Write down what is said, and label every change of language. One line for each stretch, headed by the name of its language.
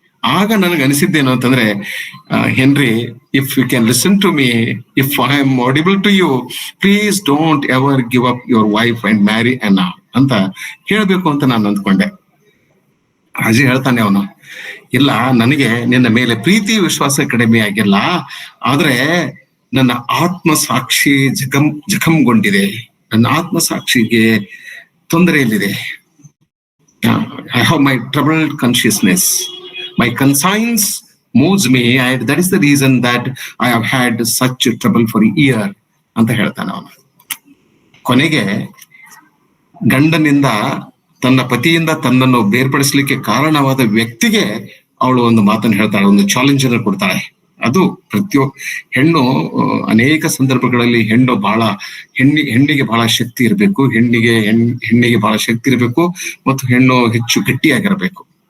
Kannada: ಆಗ ನನಗೆ ಅನಿಸಿದ್ದೇನು ಅಂತಂದ್ರೆ,
English: Henry, if you can listen to me, if I am audible to you, please don't ever give up your wife and marry Anna
Kannada: ಅಂತ ಹೇಳ್ಬೇಕು ಅಂತ ನಾನು ಅಂದ್ಕೊಂಡೆ. ರಾಜಿ ಹೇಳ್ತಾನೆ ಅವನು, ಇಲ್ಲ, ನನಗೆ ನಿನ್ನ ಮೇಲೆ ಪ್ರೀತಿ ವಿಶ್ವಾಸ ಕಡಿಮೆ ಆಗಿಲ್ಲ, ಆದ್ರೆ ನನ್ನ ಆತ್ಮ ಸಾಕ್ಷಿ ಜಖಂಗೊಂಡಿದೆ, ನನ್ನ ಆತ್ಮ ಸಾಕ್ಷಿಗೆ ತೊಂದರೆಯಲ್ಲಿದೆ.
English: I have my troubled consciousness. My conscience moves me, and that is the reason that I have had such trouble for a year
Kannada: ಅಂತ ಹೇಳ್ತಾನೆ ಅವನು. ಕೊನೆಗೆ ಗಂಡನಿಂದ, ತನ್ನ ಪತಿಯಿಂದ ತನ್ನನ್ನು ಬೇರ್ಪಡಿಸಲಿಕ್ಕೆ ಕಾರಣವಾದ ವ್ಯಕ್ತಿಗೆ ಅವಳು ಒಂದು ಮಾತನ್ನು ಹೇಳ್ತಾಳೆ, ಒಂದು ಚಾಲೆಂಜ್ ಅನ್ನು ಕೊಡ್ತಾಳೆ. ಅದು ಹೆಣ್ಣು ಅನೇಕ ಸಂದರ್ಭಗಳಲ್ಲಿ ಹೆಣ್ಣಿಗೆ ಬಹಳ ಶಕ್ತಿ ಇರಬೇಕು, ಹೆಣ್ಣಿಗೆ ಬಹಳ ಶಕ್ತಿ ಇರಬೇಕು ಮತ್ತು ಹೆಣ್ಣು ಹೆಚ್ಚು ಗಟ್ಟಿಯಾಗಿರಬೇಕು.